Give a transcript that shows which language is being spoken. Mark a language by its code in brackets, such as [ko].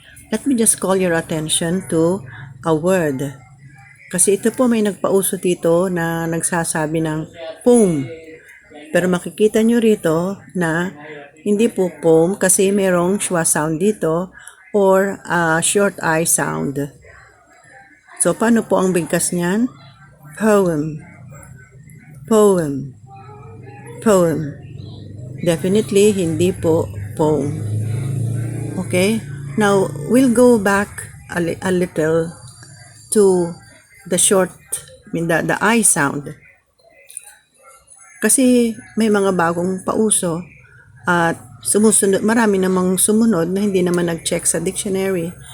[en] Let me just call your attention to a word. [tl] Kasi ito po may nagpauso dito na nagsasabi ng poem. Pero makikita nyo rito na hindi po poem kasi merong schwa sound dito or short I sound. So, paano po ang bigkas niyan? [en] Poem. Poem. Poem. [tl] Definitely, hindi po poem. Okay? [en] Now, we'll go back a little to the short, the I sound. [tl] Kasi may mga bagong pauso at sumusunod, marami namang sumunod na hindi naman nag-check sa dictionary.